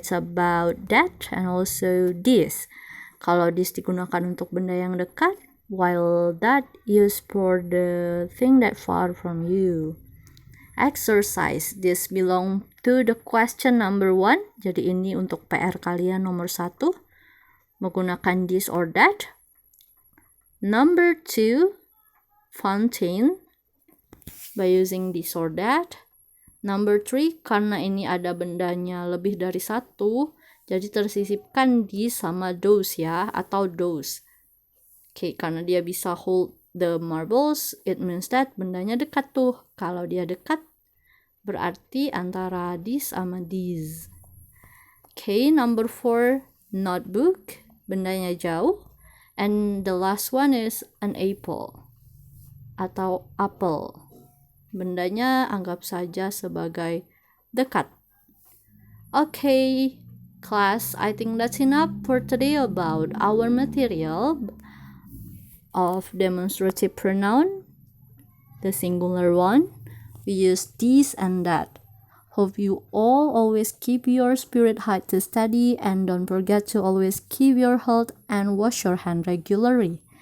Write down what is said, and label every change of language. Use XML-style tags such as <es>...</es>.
<en>It's about that and also this.</en> <id>Kalau this digunakan untuk benda yang dekat,</id> <en>while that used for the thing that far from you. Exercise. This belong to the question number 1.</en> <id>Jadi ini untuk PR kalian nomor 1.</id> <en>Menggunakan this or that. Number 2. Fountain. By using this or that. Number 3.</en> <id>Karena ini ada bendanya lebih dari satu. Jadi tersisipkan di sama those ya. Atau those.</id> <en>Okay,</en> <id>karena dia bisa</id> <en>hold the marbles, it means that</en> <id>bendanya dekat tuh. Kalau dia dekat, berarti antara this sama these.</id> <en>Okay, number 4, notebook,</en> <id>bendanya jauh.</id> <en>And the last one is an apple, atau apple.</en> <id>Bendanya anggap saja sebagai dekat.</id> <en>Okay, class, I think that's enough for today about our material of demonstrative pronoun, the singular one. We use this and that. Hope you all always keep your spirit high to study, and don't forget to always keep your health and wash your hand regularly.</en>